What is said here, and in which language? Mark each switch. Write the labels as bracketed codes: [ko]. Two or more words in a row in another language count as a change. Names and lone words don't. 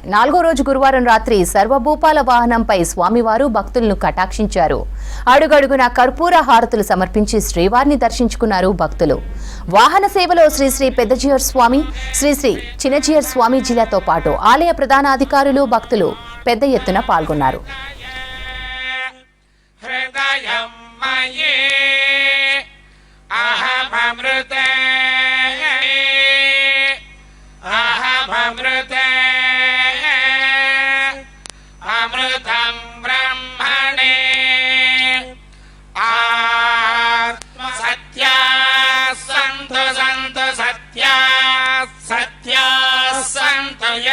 [te] 4వ రోజు గురువారం రాత్రి సర్వభూపాల వాహనంపై స్వామివారు భక్తులను కటాక్షించారు. అడుగడుగున కర్పూర హారతులు సమర్పించి శ్రీవారిని దర్శించుకున్నారు భక్తులు. వాహన సేవలో శ్రీ శ్రీ పెద్దజీయర్ స్వామి, శ్రీ శ్రీ చిన్నజీయర్ స్వామీజీలతో పాటు ఆలయ ప్రధాన అధికారులు, భక్తులు పెద్ద ఎత్తున పాల్గొన్నారు. [sa] अमृतं ब्रह्मणे आत्म सत्या सन्तु सन्तु सत्या सत्या सन्तु